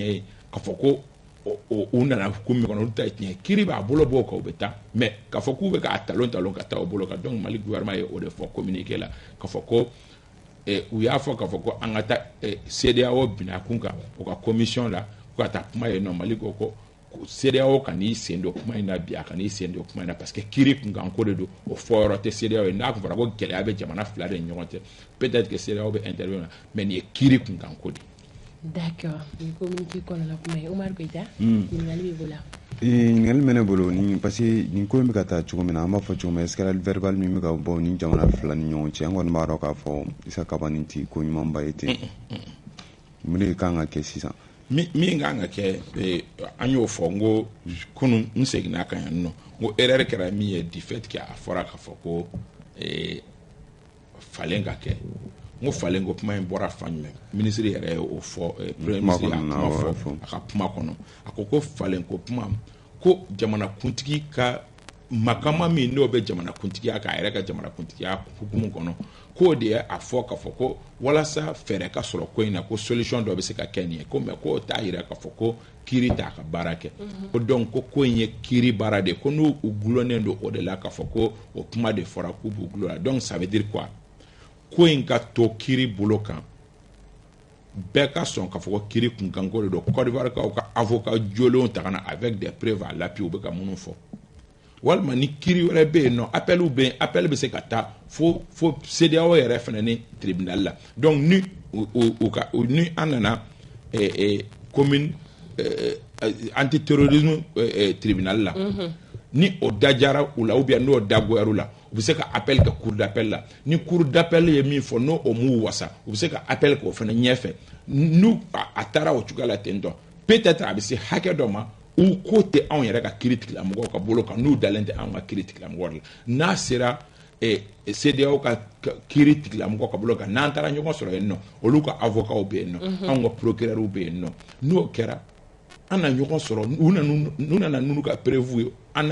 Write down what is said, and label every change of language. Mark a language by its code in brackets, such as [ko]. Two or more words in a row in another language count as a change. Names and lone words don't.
[bm] ye ka fɔ ko u nana ko min kɔnɔ olu ta ye tiɲɛ kiiri b'a bolo bɔ ka u bɛ taa mais ka fɔ k'u bɛ k'a talon ka taa o bolo kan donc Mali gouvernement ye o de fɔ communiqué la ka fɔ ko u y'a fɔ k'a fɔ ko an ka taa CEDEAO binakun kan u ka commission la ko ka taa kuma ye Mali ko CEDEAO ka n'i sen don kuma in na bi a ka n'i sen don kuma in na [fr] parce que [bm] kiiri kunkan ko de don o fɔ yɔrɔ tɛ CEDEAO ye n'a kun fɔra ko gɛlɛya bɛ jamana fila de ni ɲɔgɔn cɛ [fr] peut-être que [bm] CEDEAO bɛ intervenir mais nin ye kiiri kunkan ko de. D'accord, ni communiqué kɔnɔ la kuma ye Omar Goita ɲininkali b'i bolo. ɲininkali bɛ ne bolo ni [fr] parce que [bm] nin ko in bɛ ka taa cogo min na an b'a fɔ cogo min [fr] escalade verbal [bm] min bɛ ka bɔ ni jamana fila ni ɲɔgɔn cɛ an kɔni b'a dɔn k'a fɔ Isa Kaba nin tɛ ko ɲumanba ye ten mun de kan ka kɛ sisan. min kan ka kɛ an y'o fɔ n ko kunun n seginna kan yan nɔ n ko erreur kɛra min ye [fr] du fait que [bm] a fɔra k'a fɔ ko falen ka kɛ n ko falen ko kuma in bɔra fan jumɛn ministre yɛrɛ ye o fɔ [fr] premier ministre [bm] y'a kuma fɔ a ka kuma kɔnɔ a ko falen ko kuma ko jamanakuntigi ka makama min n'o bɛ jamanakuntigiya k'a yɛrɛ ka jamanakuntigiya hukumu kɔnɔ k'o de ye a fɔ k'a fɔ ko walasa fɛɛrɛ ka sɔrɔ ko in na ko solution dɔ bɛ se ka kɛ nin ye ko mais k'o t'a yira k'a fɔ ko kiiri t'a ka baara kɛ ko donc ko in ye kiiri baara de ko n'u gulonnen don o de la k'a fɔ ko o kuma de fɔra k'u b'u gulo la donc [fr] ça veut dire quoi [bm] ko in ka to kiiri bolo kan bɛɛ ka sɔn k'a fɔ ko kiiri kunkanko de don Côte d'Ivoire kaw ka avocat jolenw ta ka na [fr] avec des preuves à l'appui [bm] u bɛ ka minnu fɔ walima ni kiiri wɛrɛ bɛ yen nɔ appel bɛ se ka taa fo CEDEAO yɛrɛ fana ni tribunal la donc ni an nana [fr] commune antiterrorisme tribunal [bm] la ni o dajara u la [fr] ou bien [bm] n'o dagoyara u la u bɛ se ka appel kɛ [fr] cour d'appel [bm] la ni [fr] cour d'appel [bm] ye min fɔ n'o m'u wasa u bɛ se ka appel k'o fana ɲɛfɛ n'u a taara o cogoya la ten tɔ peut-être a bɛ se hakɛ dɔ ma u ko tɛ anw yɛrɛ ka kiiri tigilamɔgɔw ka bolo kan n'u dalen tɛ anw ka kiiri tigilamɔgɔw la n'a sera CEDEAO ka kiiri tigilamɔgɔw ka bolo kan n'an taara ɲɔgɔn sɔrɔ yen nɔ olu ka avocats bɛ yen nɔ anw ka procureurs bɛ yen nɔ n'o kɛra an na ɲɔgɔn sɔrɔ n'u nana n'u ka prévu ye an